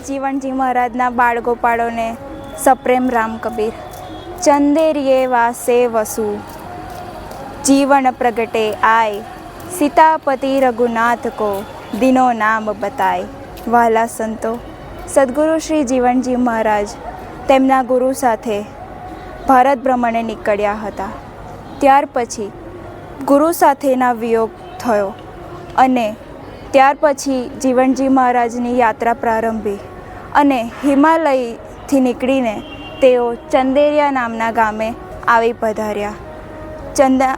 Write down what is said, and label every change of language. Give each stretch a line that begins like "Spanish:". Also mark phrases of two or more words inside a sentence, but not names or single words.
Gujarati: જીવણજી મહારાજના બાળગોપાળોને સપ્રેમ રામ કબીર।
Hindi: चंदेरिये वासे वसु जीवन प्रगटे आय, सीतापति रघुनाथ को दिनो नाम बताय।
Gujarati: વાલા સંતો, સદ્ગુરુ શ્રી જીવનજી મહારાજ તેમના ગુરુ સાથે ભારત ભ્રમણે નીકળ્યા હતા। ત્યાર પછી ગુરુ સાથેના વિયોગ થયો અને ત્યાર પછી જીવનજી મહારાજની યાત્રા પ્રારંભી અને હિમાલયથી નીકળીને તેઓ ચંદેરિયા નામના ગામે આવી પધાર્યા।